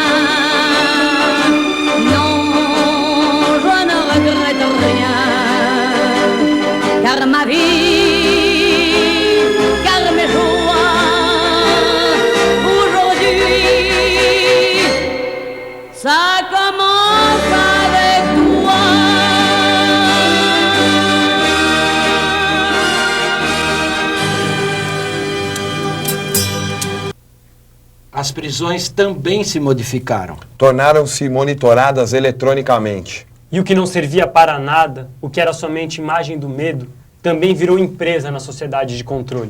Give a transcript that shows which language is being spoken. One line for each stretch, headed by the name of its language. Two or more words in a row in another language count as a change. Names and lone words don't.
French: Non, je ne regrette rien, car ma vie, car mes jours, ça commence avec toi.
Portuguese: As prisões também se modificaram. Tornaram-se monitoradas eletronicamente. E o que não servia para nada, o que era somente imagem do medo, também virou empresa na sociedade de controle.